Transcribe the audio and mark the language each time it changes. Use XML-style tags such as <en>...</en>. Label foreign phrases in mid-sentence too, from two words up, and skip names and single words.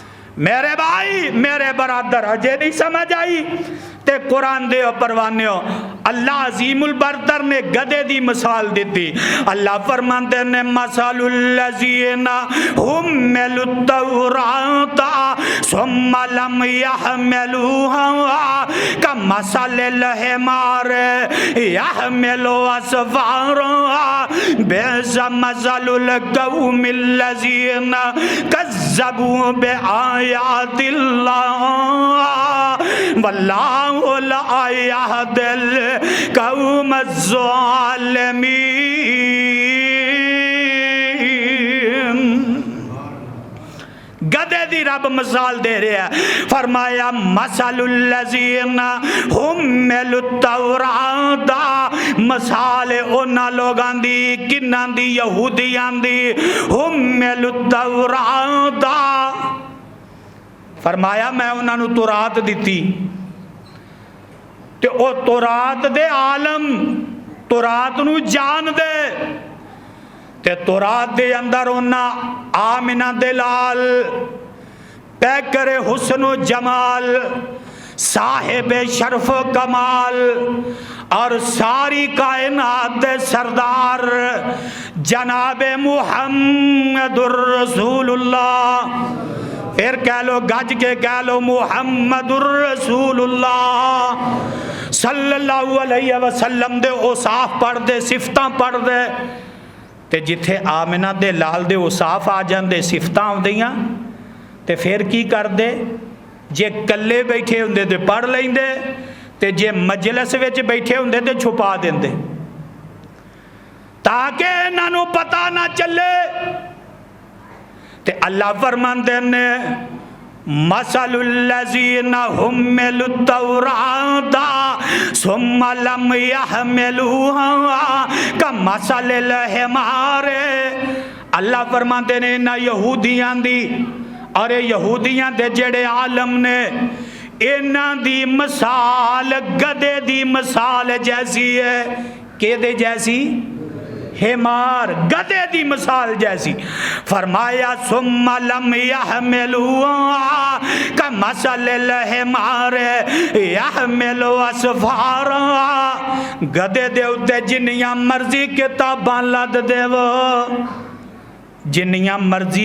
<pa>میرے بھائی میرے برادر اجے نہیں سمجھ آئی تے قرآن دے پروانے ہو اللہ عظیم البرتر نے گدے دی مثال دیتی اللہ فرماندے نے</pa> <ar>مثل الذین حملوا التوراۃ ثم لم يحملوها كمثل الحمار يحمل اسفارا بئس مثل القوم الذین كذبوا بآیات اللہ واللہ لا يهدي القوم الظالمین۔</ar> <pa>گدے دی رب مثال دے رہا ہے، فرمایا</pa> <ar>مثل الذین حملوا التوراۃ،</ar> <pa>مثال اونا لوگاں دی کناں دی یہودیاں دی</pa> <ar>حملوا التوراۃ،</ar> <pa>فرمایا میں انہاں نو تورات دیتی تے او تورات دے عالم تورات نو جان دے تے تورات دے اندر انہاں آمنہ دے لال پیکر حسن و جمال صاحب شرف و کمال اور ساری کائنات دے سردار جناب</pa> <ar>محمد الرسول اللہ،</ar> <pa>پھر کہہ لو گج کے کہہ لو</pa> <ar>محمد الرسول اللہ صلی اللہ علیہ وسلم</ar> <pa>دے اوصاف پڑھ دے صفتاں پڑھ دے تے جتھے آمنہ دے لال دے اوصاف آ جاندے صفتاں آندیاں تے پھر کی کر دے جے کلے بیٹھے ہوندے تے پڑھ لیندے تے جے مجلس وچ بیٹھے ہوندے تے چھپا دیندے تاکہ انہاں نوں پتہ نہ چلے تے اللہ فرماندے نے</pa> <ar>مثل الذین حملوا التوراۃ ثم لم يحملوها كمثل الحمار،</ar> <pa>اللہ فرماندے نے نہ یہودیاں دی اور یہودیاں دے جڑے عالم نے انہاں دی مثال گدے دی مثال جیسی ہے، کہ دے جیسی حمار گدے دی مثال جیسی، فرمایا</pa> <ar>ثم لم يحملوها كمثل الحمار يحمل اسفارا،</ar> <pa>گدے دے اتے جنیاں مرضی کتاباں لد دے وہ جنیاں مرضی</pa>